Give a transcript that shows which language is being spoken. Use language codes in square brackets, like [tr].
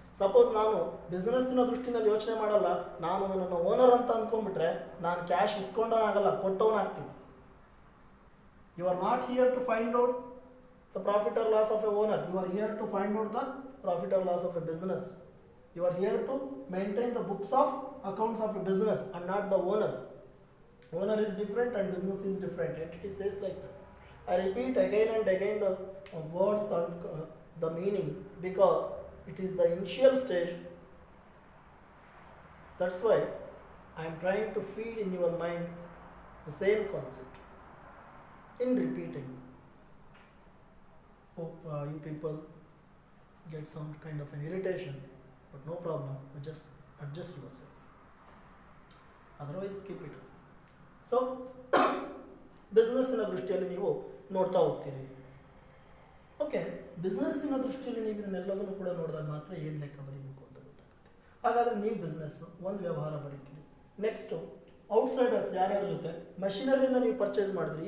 [kn] Suppose ನಾನು ಬಿಸ್ನೆಸ್ಸಿನ ದೃಷ್ಟಿನಲ್ಲಿ ಯೋಚನೆ ಮಾಡಲ್ಲ, ನಾನು ನನ್ನ ಓನರ್ ಅಂತ ಅಂದ್ಕೊಂಡ್ಬಿಟ್ರೆ ನಾನು cash ಇಸ್ಕೊಂಡವನಾಗಲ್ಲ, ಕೊಟ್ಟವನಾಗ್ತೀನಿ. [en] You are not here to find out the profit or loss of a owner. You are here to find out the profit or loss of a business. You are here to maintain the books of accounts of a business and not the owner. Owner is different and business is different. Entity says like that. I repeat again and again the words and the meaning because it is the initial stage. That's why I am trying to feed in your mind the same concept in repeating. Hope you people get some kind of an irritation, but no problem. You just adjust yourself. Otherwise, keep it. [kn] So ಬಿಸ್ನೆಸ್ಸಿನ ದೃಷ್ಟಿಯಲ್ಲಿ ನೀವು ನೋಡ್ತಾ ಹೋಗ್ತೀರಿ. Okay, ಬಿಸ್ನೆಸ್ಸಿನ ದೃಷ್ಟಿಯಲ್ಲಿ ನೀವು ಇದನ್ನೆಲ್ಲದನ್ನು ಕೂಡ ನೋಡಿದಾಗ ಮಾತ್ರ ಏನು ಲೆಕ್ಕ ಬರೀಬೇಕು ಅಂತ ಗೊತ್ತಾಗುತ್ತೆ. ಹಾಗಾದರೆ ನೀವು ಬಿಸ್ನೆಸ್ಸು ಒಂದು ವ್ಯವಹಾರ ಬರೀತೀರಿ. ನೆಕ್ಸ್ಟು ಔಟ್ಸೈಡರ್ಸ್ ಯಾರ್ಯಾರ ಜೊತೆ ಮಷಿನರಿನ ನೀವು ಪರ್ಚೇಸ್ ಮಾಡಿದ್ರಿ.